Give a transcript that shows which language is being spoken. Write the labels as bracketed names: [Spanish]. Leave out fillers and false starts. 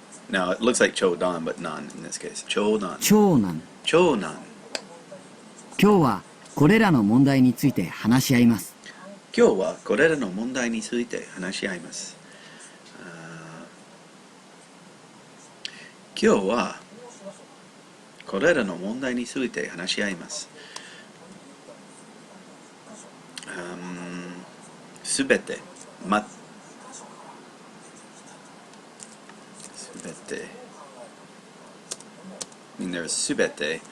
[English] Now it looks like 長男 but none in this case. [Japanese] 長男. 長男。今日はこれらの問題について話し合います。今日はこれらの問題について話し合います。今日はこれらの問題について話し合います。 [English] すべて、I mean, there's すべて.